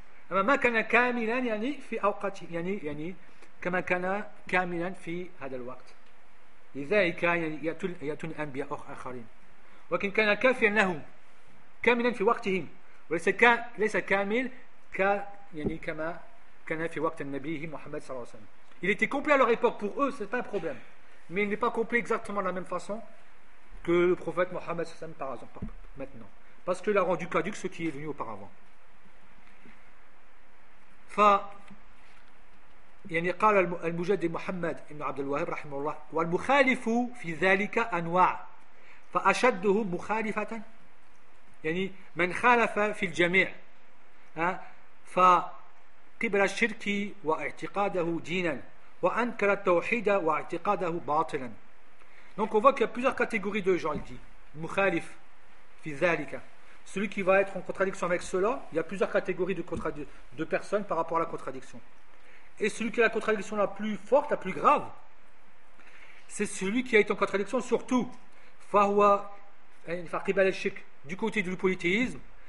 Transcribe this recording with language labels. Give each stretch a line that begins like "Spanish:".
Arabic: أما ما كان كاملا يعني في أوقات يعني كما كان كاملا في هذا الوقت. لذلك يأتون أنبياء آخرين. ولكن كان كافيا لهم كاملا في وقتهم. وليس كامل يعني كما كان في وقت النبي محمد صلى الله عليه وسلم.
French: Il était complet à leur époque. Pour eux, c'est pas un problème. Mais il n'est pas complet exactement de la même façon que le prophète Mohammed
Arabic: صلى الله عليه وسلم
French: par exemple maintenant. Parce qu'il a rendu caduc ce qui est venu auparavant.
Arabic: يعني قال المجدد محمد بن عبد الوهاب رحمه الله والمخالف في ذلك أنواع فأشدهم مخالفة يعني من خالف في الجميع فقبل الشرك واعتقاده دينا وأنكر التوحيد واعتقاده باطلا.
French: Donc on voit qu'il y a plusieurs catégories de gens, il dit
Arabic: مخالف في ذلك.
French: Celui qui va être en contradiction avec cela, il y a plusieurs catégories de personnes par rapport à la contradiction. Et celui qui a la contradiction la plus forte, la plus grave, c'est celui qui a été en contradiction surtout du côté du polythéisme.